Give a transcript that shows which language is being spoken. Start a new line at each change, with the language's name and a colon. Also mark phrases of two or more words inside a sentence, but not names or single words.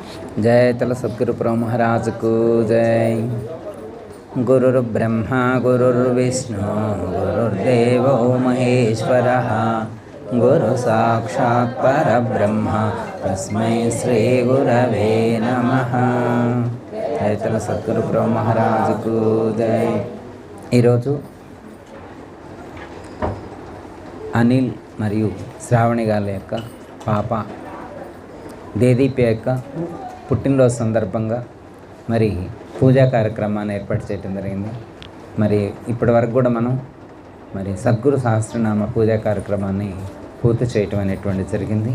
Hindi: जय तल सद्गुरु प्रभु महाराज को जय।
Sanskrit: गुरुर्ब्रह्मा गुरुर्विष्णु गुरुर्देवो महेश्वरः गुरु साक्षात् परब्रह्म तस्मै श्री गुरवे नमः।
Hindi: जय तल सद्गुरु प्रभु महाराज को जय।
Telugu: ఈరోజు అనిల్ మరియు శ్రావణి గారి యొక్క పాప దేదీప్య యొక్క పుట్టినరోజు సందర్భంగా మరి పూజా కార్యక్రమాన్ని ఏర్పాటు చేయడం జరిగింది. మరి ఇప్పటి వరకు కూడా మనం మరి సద్గురు సహస్రనామ పూజా కార్యక్రమాన్ని పూర్తి చేయటం అనేటువంటి జరిగింది.